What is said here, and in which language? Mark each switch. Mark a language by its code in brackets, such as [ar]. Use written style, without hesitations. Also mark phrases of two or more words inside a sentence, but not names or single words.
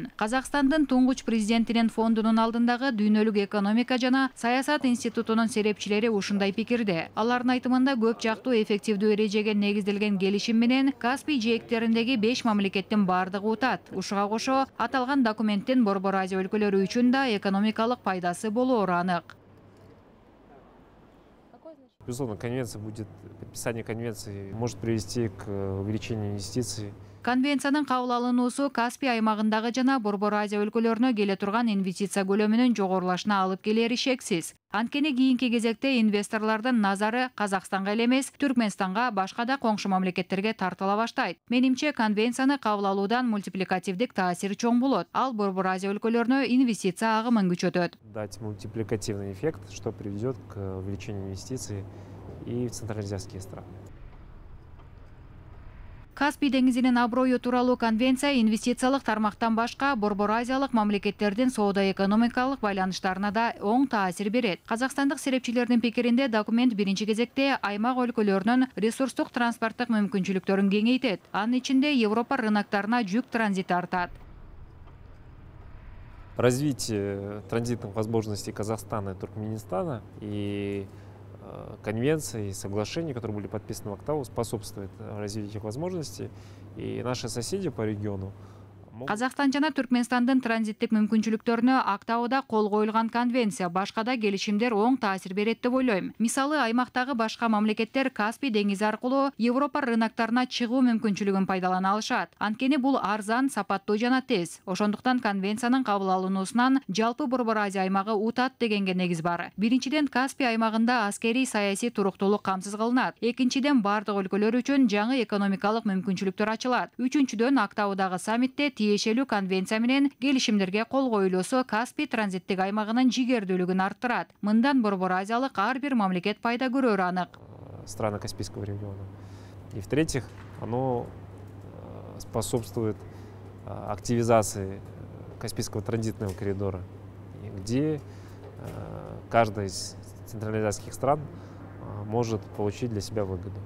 [ky] Казакстандын туңгуч президентинин фондунун алдындагы дүйнөлүк экономика жана саясат институтунун серепчилери ушундай пикирде. Алардын айтымында көп жактуу эффективдүү эрежеге негизделген келишим менен Каспий жээктериндеги 5 мамлекеттин бардыгы утат. Ушуга кошо аталган документтин Борбор Азия өлкөлөрү үчүн да экономикалык пайдасы болоору анык. [ru] Безусловно, подписание конвенции может привести к увеличению инвестиций. [ky] Конвенциянын кабыл алынуусу Каспий аймагындагы жана Борбор Азия өлкөлөрүнө келе турган инвестиция көлөмүнүн жогорулашына алып келери шексиз. Анткени кийинки кезекте инвесторлордун назары Казакстанга эле эмес, Түркмөнстанга, башка да коңшу мамлекеттерге тартыла баштайт. Менимче, конвенцияны кабыл алуудан мультипликативдик таасир чоң болот. Ал Борбор Азия өлкөлөрүнө инвестиция агымын күчөтөт. [ru] Дать мультипликативный эффект, что приведет к увеличению инвестиций и в центральноазиатские страны. [ky] Каспий деңизинин аброю тууралуу конвенция инвестициялык тармактан башка Борбор Азиялык мамлекеттердин соода-экономикалык байланыштарына да оң таасир берет. Казакстандык серепчилердин пикиринде документ биринчи кезекте аймак өлкөлөрүнүн ресурстук транспорттук мүмкүнчүлүктөрүн кеңейтет. Анын ичинде Европа рыноктарына жүк транзити артат. [ru] Развитие транзитных возможностей Казахстана и Туркменистана и конвенций и соглашений, которые были подписаны в Актау, способствует развитию этих возможностей. И наши соседи по региону [ky] Казакстан жана Түркмөнстандын транзиттик мүмкүнчүлүктөрүнө Актауда кол коюлган конвенция башка да келишимдер оң таасир берет деп ойлойм. Мисалы, аймактагы башка мамлекеттер Каспий деңизи аркылуу Европа рыноктарына чыгуу мүмкүнчүлүгүн пайдалана алышат. Анткени бул арзан, сапаттуу жана тез. Ошондуктан конвенциянын кабыл алынуусунан жалпы Борбор Азия аймагы утат дегенге негиз бар. Биринчиден, Каспий аймагында аскерий саясий туруктуулук камсыз кылынат. Экинчиден, бардык өлкөлөр үчүн жаңы экономикалык мүмкүнчүлүктөр ачылат. Үчүнчүдөн, Актаудагы саммитте тиешелүү конвенция менен келишимдерге кол коюлуусу Каспий транзиттик аймагынын жигердүүлүгүн арттырат. Мындан Борбор Азиялык ар бир мамлекет пайда көрөрү анык. [ru] Страны Каспийского региона. И в-третьих, оно способствует активизации Каспийского транзитного коридора, где каждая из центральноазиатских стран может получить для себя выгоду.